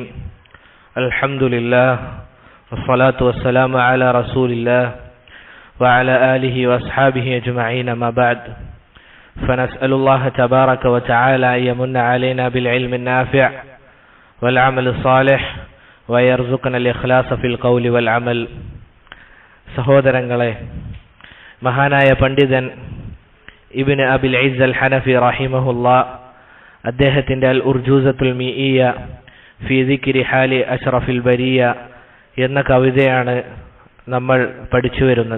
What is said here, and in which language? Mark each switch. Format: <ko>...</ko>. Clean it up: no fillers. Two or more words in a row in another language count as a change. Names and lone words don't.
<ar>الحمد لله والصلاة والسلام على رسول الله وعلى آله وأصحابه أجمعين. ما بعد، فنسأل الله تبارك وتعالى أن يمن علينا بالعلم النافع والعمل الصالح ويرزقنا الإخلاص في القول والعمل.</ar> <ml>സഹോദരങ്ങളെ, മഹാനായ പണ്ഡിതൻ ഇബ്നു അബിൽ ഇസ്സ് അൽ ഹനഫി റഹിമഹുല്ലാ അദ്ദേഹത്തിൻ്റെ അൽ ഉർജൂസത്തുൽ മീഇയ ഫീ ദിക്രി ഹാലി അഷ്റഫിൽ ബരിയ എന്ന കവിതയാണ് നമ്മൾ പഠിച്ചു വരുന്നത്.</ml>